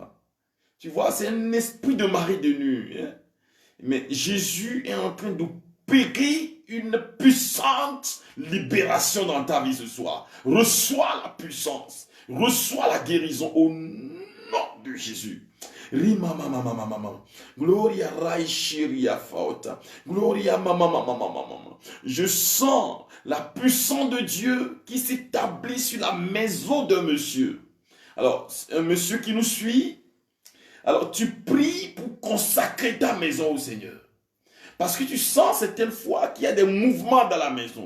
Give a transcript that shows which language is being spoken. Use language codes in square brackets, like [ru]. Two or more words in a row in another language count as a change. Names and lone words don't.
[fr] Tu vois, c'est un esprit de mari de nuit. Hein? Mais Jésus est en train d'opérer une puissante libération dans ta vie ce soir. Reçois la puissance. Reçois la guérison au nom de Jésus. Rima mama mama mama. Gloria raishiria fauta. Gloria mama mama mama mama. Je sens la puissance de Dieu qui s'établit sur la maison d'un monsieur. Alors, un monsieur qui nous suit. Alors, tu pries pour consacrer ta maison au Seigneur. Parce que tu sens certaines fois qu'il y a des mouvements dans la maison.